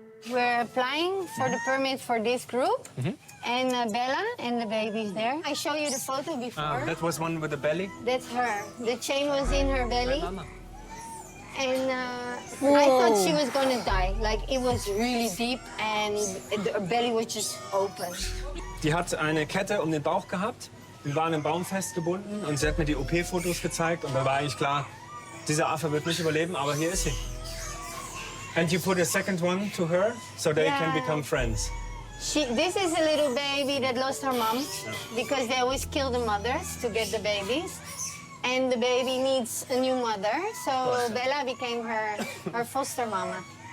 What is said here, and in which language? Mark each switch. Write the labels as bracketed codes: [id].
[en] We're applying for the permit for this group, and Bella and the baby's there. I show you the photo before. That was one with the belly. That's her. The chain was in her belly, and I thought she was gonna die. Like it was really deep, and her belly was just open. [de] Die hat eine Kette um den Bauch gehabt, die war an einem Baum festgebunden und sie hat mir die OP-Fotos gezeigt und da war eigentlich klar, dieser Affe wird nicht überleben, aber hier ist sie. [en] And you put a second one to her, so they can become friends. This is a little baby that lost her mom because they always kill the mothers to get the babies. And the baby needs a new mother, so Bella became her foster mama.